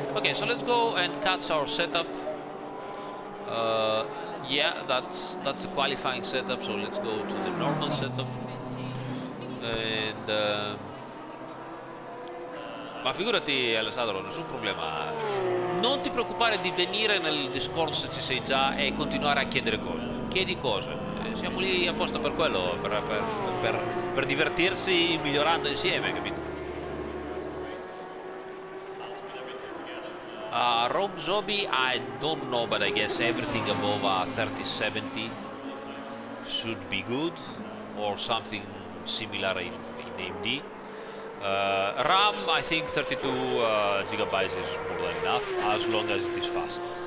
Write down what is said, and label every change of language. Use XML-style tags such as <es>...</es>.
<en>Okay, so let's go and cut our setup. Yeah, that's the qualifying setup, so let's go to the normal setup.</en> <it>And ma figurati Alessandro, nessun problema, non ti preoccupare di venire nel Discord se ci sei già e continuare a chiedere cose, chiedi cose, siamo lì apposta per quello, per divertirsi migliorando insieme, capito?</it> <en>Rob Zombie, I don't know, but I guess everything above 3070 should be good, or something similar in AMD. RAM, I think 32 gigabytes is more than enough, as long as it is fast.</en>